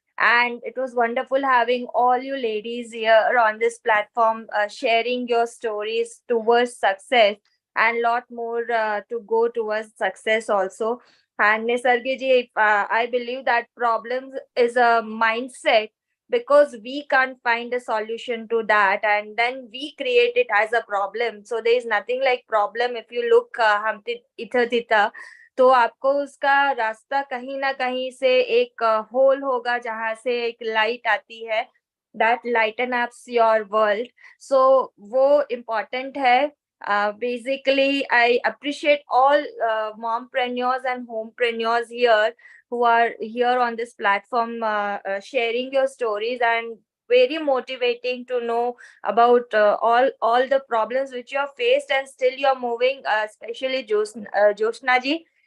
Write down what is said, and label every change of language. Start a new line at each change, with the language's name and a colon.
English: And it was wonderful having all you ladies here on this platform, sharing your stories towards success, and lot more to go towards success also. And Nisargi ji, I believe that problems is a mindset, because we can't find a solution to that, and then we create it as a problem. So there is nothing like problem. If you look
Hindi: हम इधर तिधर, तो आपको उसका रास्ता कहीं ना कहीं से एक होल होगा जहां से एक लाइट आती है,
English: that lighten up your world. So
Hindi: वो important है.
English: Basically, I appreciate all mompreneurs and homepreneurs here who are here on this platform, sharing your stories, and very motivating to know about all the problems which you have faced and still you're moving, especially Joshna ji.